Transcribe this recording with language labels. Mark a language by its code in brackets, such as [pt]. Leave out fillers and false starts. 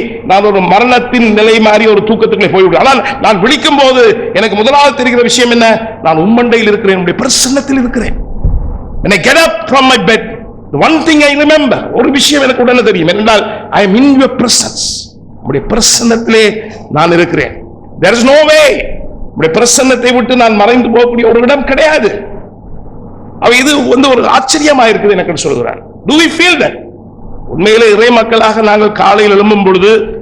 [ta] நான் ஒரு மரணத்தின் நிலை மாதிரி ஒரு தூக்கத்துக்குள்ளே போய்விடுறேன். ஆனால் நான் விழிக்கும் போது எனக்கு முதலாவது தெரிகிற விஷயம் என்ன? நான் உம்மண்டையில் இருக்கிறேன், என்னுடைய பிரசன்னத்தில் இருக்கிறேன். [en] When I get up from my bed, the one thing I remember, [ta] ஒரு விஷயம் எனக்கு உடனே தெரியும், என்றால் [en] I am in your presence. [ta] உம்முடைய பிரசன்னத்திலே நான் இருக்கிறேன். [en] There is no way, [ta] உம்முடைய பிரசன்னத்தை விட்டு நான் மறைந்து போகக்கூடிய ஒரு இடம் கிடையாது. இது ஒரு ஆச்சரியமா இருக்குது எனக்கு சொல்கிறார். [en] Do we feel that? [ta] உண்மையிலே இறை மக்களாக நாங்கள் காலையில் எழும்பும் பொழுது